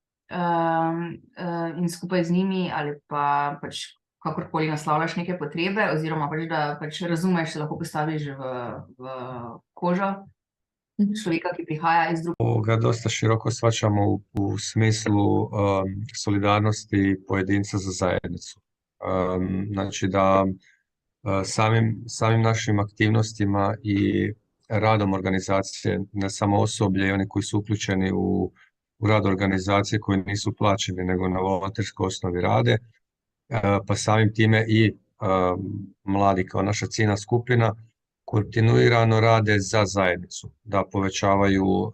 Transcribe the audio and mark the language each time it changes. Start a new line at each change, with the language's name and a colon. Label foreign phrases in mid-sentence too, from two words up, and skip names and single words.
Slovenian: in skupaj z njimi ali pa pač kakorkoli naslavljaš neke potrebe, oziroma pač da pač razumeš, se lahko postaviš v kožo človeka, ki prihaja iz drugega.
Croatian: Ga dosta široko shvaćamo u smislu solidarnosti pojedinca za zajednicu. Znači da samim našim aktivnostima i radom organizacije, ne samo osoblje i oni koji su uključeni u rad organizacije koji nisu plaćeni nego na volonterskoj osnovi rade, pa samim time i mladi kao naša ciljna skupina kontinuirano rade za zajednicu, da povećavaju